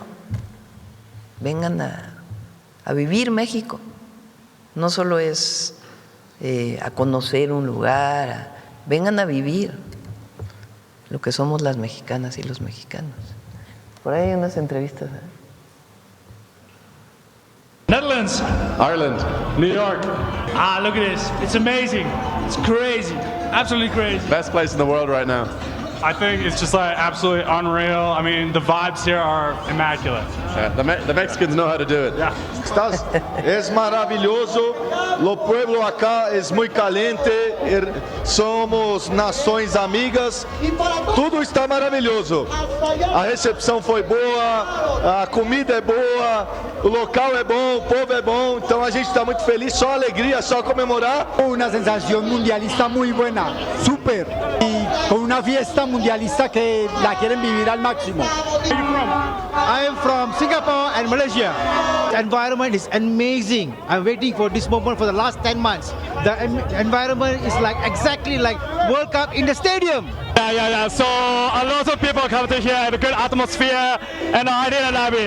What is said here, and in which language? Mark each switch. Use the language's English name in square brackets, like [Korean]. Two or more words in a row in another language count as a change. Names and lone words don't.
[Spanish] Vengan a vivir México. No solo es a conocer un lugar, vengan a vivir lo que somos las mexicanas y los mexicanos. Por ahí hay unas entrevistas. [English] Netherlands, Ireland, New York, look at this. It's amazing. It's crazy. Absolutely crazy. best place in the world right now. I think it's just like absolutely unreal. I mean, the vibes here are immaculate. Yeah, the Mexicans know how to do it. Yeah. [Spanish] Es maravilloso. Lo pueblo acá es muy caliente. [Portuguese] Somos nações amigas. Tudo está maravilhoso. A recepção foi boa, a comida é boa, o local é bom, o povo é bom. Então a gente está muito feliz, só alegria, só comemorar. [Spanish] Una sensación mundialista muy buena, súper. Y con una fiesta mundialista que la quieren vivir al máximo. [English] I am from Singapore and Malaysia. The environment is amazing. I'm waiting for this moment for the last 10 months. The environment is like exactly like World Cup in the stadium. Yeah. So a lot of people come to here and a good atmosphere, and I really love it.